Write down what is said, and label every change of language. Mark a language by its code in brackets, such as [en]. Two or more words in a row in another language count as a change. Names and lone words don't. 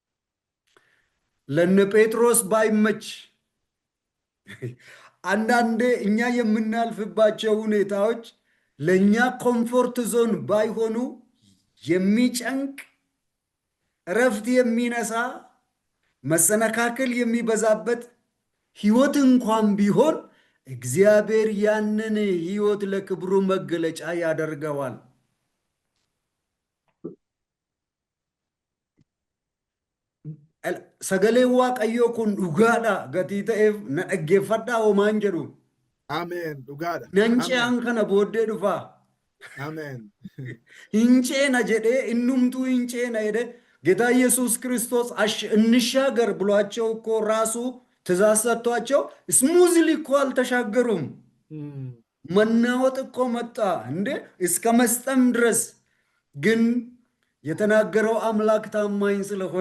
[am] ለነ ጴጥሮስ ባይመች አንዳንዴ እኛ የምናልፍባቸው ሁኔታዎች ለእኛ [en] comfort zone [am] ባይሆኑ የሚጨንቅ እረፍት የሚነሳ መሰነካከል የሚበዛበት ሕይወት እንኳን ቢሆን እግዚአብሔር ያንን ሕይወት ለክብሩ መገለጫ ያደርገዋል። [om] sagalee waaqayyoo kun dhugaadha gatii ta'eef na dhaggeeffadhaa homaan jedhu. Ameen. Dhugaadha. Nan ce'an kana booddee dhufaa. Ameen. Hin ceena jedhee innumtuu hin ceena jedhe [am] ጌታ ኢየሱስ ክርስቶስ እንሻገር ብሏቸው እኮ ራሱ ትእዛዝ ሰጥቷቸው ስሙዝሊ እኮ አልተሻገሩም። መናወጥ እኮ መጣ እንዴ እስከ መስጠም ድረስ። ግን የተናገረው አምላክ ታማኝ ስለሆነ